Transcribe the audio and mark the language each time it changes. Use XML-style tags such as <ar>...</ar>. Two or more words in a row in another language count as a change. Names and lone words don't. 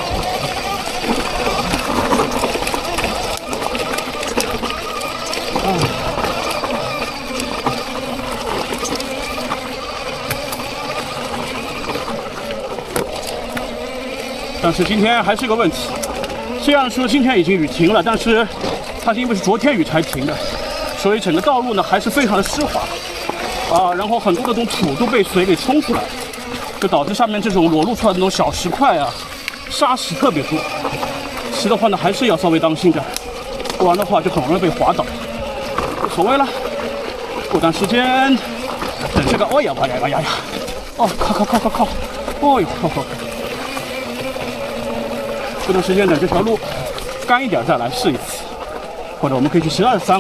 <zh>但是今天還是個問題，雖然說今天已經雨停了，但是它是因為是昨天雨才停的，所以整個道路呢還是非常的濕滑啊，然後很多的這種土都被水給沖出來，就導致上面這種裸露出來的那種小石塊啊、沙石特別多，騎的話呢還是要稍微當心的，不然的話就很容易被滑倒。無所謂了，過段時間等這個，哎呀，哦，靠，哦呦，這段時間等這條路乾一點再來試一次，或者我們可以去其他的山哦。</zh>